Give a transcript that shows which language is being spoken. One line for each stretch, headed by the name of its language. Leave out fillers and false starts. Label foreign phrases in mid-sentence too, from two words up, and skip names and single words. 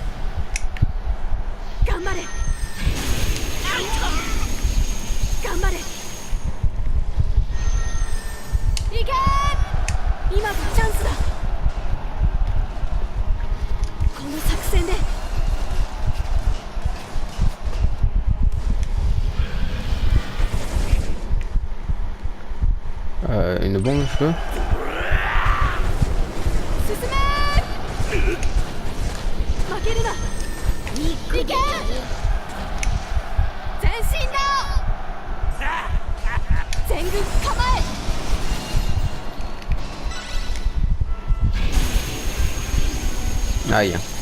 Japanese: 頑張れ頑張れ行け今がチャンスだこの作戦で
French: Une bombe, je peux?
Japanese: 進め負けるな行け全身だ全軍構え
French: Aïe.